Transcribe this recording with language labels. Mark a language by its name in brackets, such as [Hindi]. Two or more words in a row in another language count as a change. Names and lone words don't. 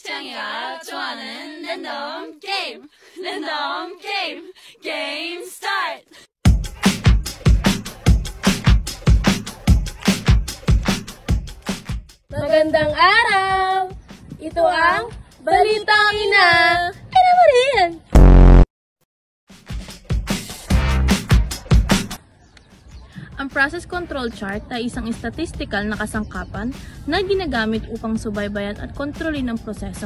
[Korean] 창이가 좋아하는 랜덤 게임! 랜덤 게임! 게임 스타트! [Filipino] Magandang araw! Ito ang Balitang Ina! Ina mo rin! Ang [English] process control chart [Filipino] ay isang statistical na kasangkapan na ginagamit upang subaybayan at kontrolin ang proseso.